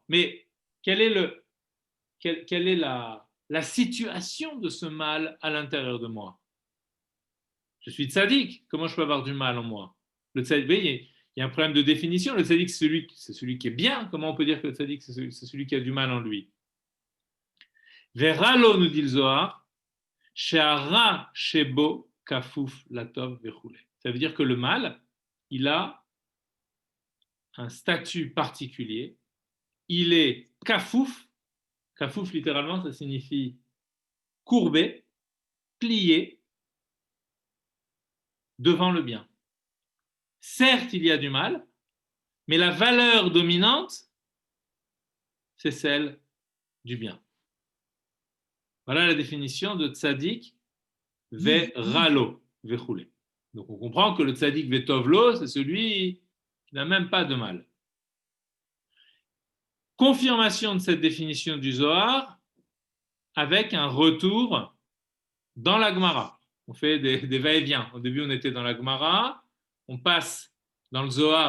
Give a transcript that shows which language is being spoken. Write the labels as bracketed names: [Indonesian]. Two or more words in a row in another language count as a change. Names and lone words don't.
[French] Mais quelle est la situation de ce mal à l'intérieur de moi? Je suis tzaddik, comment je peux avoir du mal en moi? Le tzaddik, il y a un problème de définition. Le tzaddik, c'est celui qui est bien. Comment on peut dire que le tzaddik, c'est celui qui a du mal en lui? [Hebrew] ורע לו, [French] nous dit le Zohar, [Hebrew] שהרע שבו כפוף לטוב וכולי. [French] Ça veut dire que le mal, il a un statut particulier. Il est kafouf. Kafouf, littéralement, ça signifie courbé, plié devant le bien. Certes, il y a du mal, mais la valeur dominante, c'est celle du bien. Voilà la définition de [Hebrew] צדיק ורע לו, וכולי. [French] Donc on comprend que le [Hebrew] צדיק וטוב לו, [French] c'est celui qui n'a même pas de mal. Confirmation de cette définition du Zohar avec un retour dans la Gemara. On fait des va-et-vient. Au début, on était dans la Gemara, on passe dans le Zohar.